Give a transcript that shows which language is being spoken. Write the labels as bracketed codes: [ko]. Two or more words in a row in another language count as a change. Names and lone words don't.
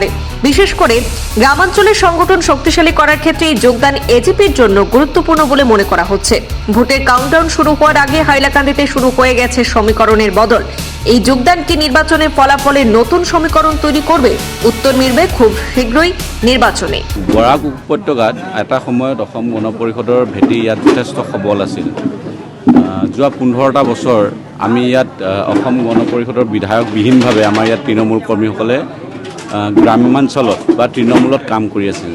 [bn] বিশেষ করে গ্রামাঞ্চলের সংগঠন শক্তিশালী করার ক্ষেত্রে এই যোগদান এজিপির জন্য গুরুত্বপূর্ণ বলে মনে করা হচ্ছে। ভোটের কাউন্টডাউন শুরু হওয়ার আগে হাইলাকান্দিতে শুরু হয়ে গেছে সমীকরণের বদল। এই যোগদান কি নির্বাচনের ফলাফলে নতুন সমীকরণ তৈরি করবে? উত্তর মিলবে খুব শীঘ্রই নির্বাচনে। [as] বৰাক উপত্যকাত এটা সময়ত অসম গণ পৰিষদৰ ভেটি ইয়াত যথেষ্ট সবল আছিল। যোৱা 15টা বছৰ আমি ইয়াত অসম গণ পৰিষদৰ বিধায়কবিহীনভাৱে আমাৰ ইয়াত তৃণমূল কৰ্মীসকলে গ্ৰাম্যাঞ্চলত বা তৃণমূলত কাম কৰি আছিল।